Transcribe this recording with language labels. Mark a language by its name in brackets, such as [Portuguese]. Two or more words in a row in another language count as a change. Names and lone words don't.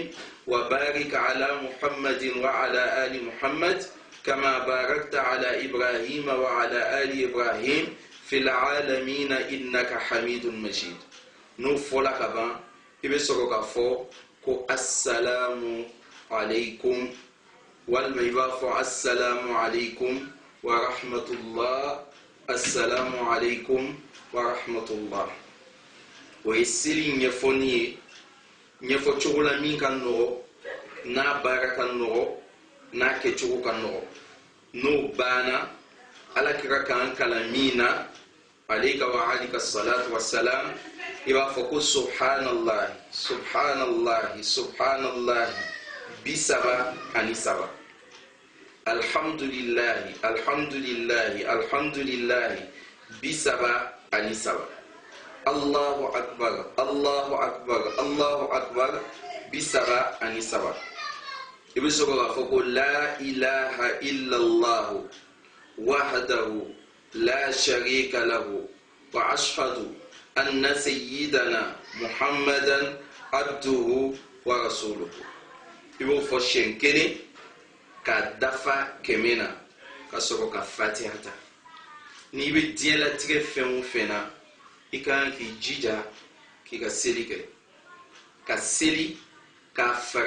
[Arabic] وبارك على محمد وعلى آل محمد كما باركت على إبراهيم وعلى آل إبراهيم في العالمين إنك حميد مجيد نوفولا كبان إبسروك فو كو السلام عليكم والميباف السلام عليكم ورحمة الله السلام عليكم ورحمة الله [Bambara] o ye seli ɲɛfɔni ye ɲɛfɔ cogo la min ka nɔgɔ n'a baara ka nɔgɔ n'a kɛcogo ka nɔgɔ n'o banna alakira k'an kalan min na [Arabic] عليك وعلى آله الصلاة والسلام [Bambara] i b'a fɔ ko [Arabic] سبحان الله سبحان الله سبحان الله 37 الحمد لله الحمد لله الحمد لله 37 الله أكبر الله أكبر الله أكبر [Bambara] 37 i bɛ sɔrɔ k'a fɔ ko [Arabic] لا إله إلا الله وحده لا شريك له وأشهد أن سيدنا محمدا عبده ورسوله [Bambara] i b'o fɔ siɲɛ kelen k'a dafa kɛmɛ na ka sɔrɔ ka fatiha ta n'i bɛ diɲɛlatigɛ fɛn o fɛn na i kan k'i jija k'i ka seli kɛ ka seli k'a fara